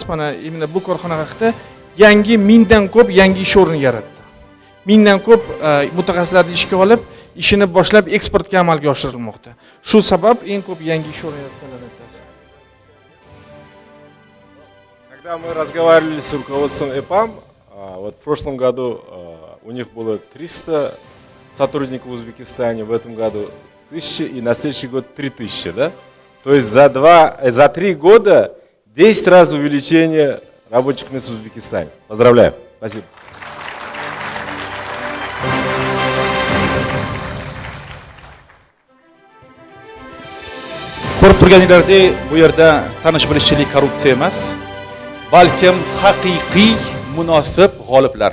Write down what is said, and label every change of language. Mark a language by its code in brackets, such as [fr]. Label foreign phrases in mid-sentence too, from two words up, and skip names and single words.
[uz] Mana именно bu korxona haqida yangi mingdan ko'p yangi ish o'rni yaratdi. Mingdan ko'p mutaxassislarni ishga olib, ishini boshlab eksportga amalga oshirilmoqda. Shu sabab eng ko'p yangi ish o'rni yaratganlar aytasiz. [ru] Когда мы разговаривали с руководством EPAM, вот в прошлом году у них было 300 сотрудников в Узбекистане в этом году 1000 и на следующий год 3000, да? То есть за 3 года 10 раз увеличение рабочих мест в Узбекистане. Поздравляю. Спасибо. [uz] Ko'rib turganinglardek, bu yerda tanish-bilishchilik korrupsiya emas, balkim haqiqiy munosib g'oliblar.